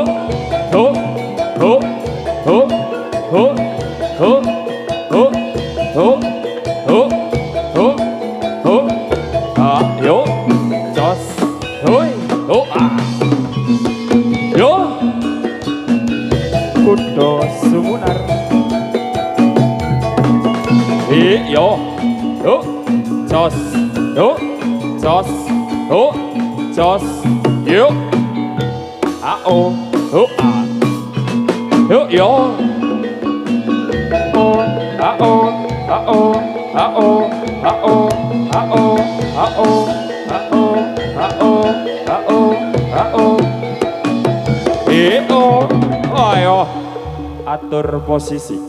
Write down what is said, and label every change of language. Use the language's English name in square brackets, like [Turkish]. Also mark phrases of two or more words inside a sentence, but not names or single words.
[Javanese] oh, oh, oh, oh, oh, oh, oh, oh, oh, oh, yo, just, oh, yo, kudo sumunar, yo. Oh, jos, oh, jos, oh, jos, yo, oh, yo, yo, oh, oh, oh, ayo, [Indonesian] atur posisi.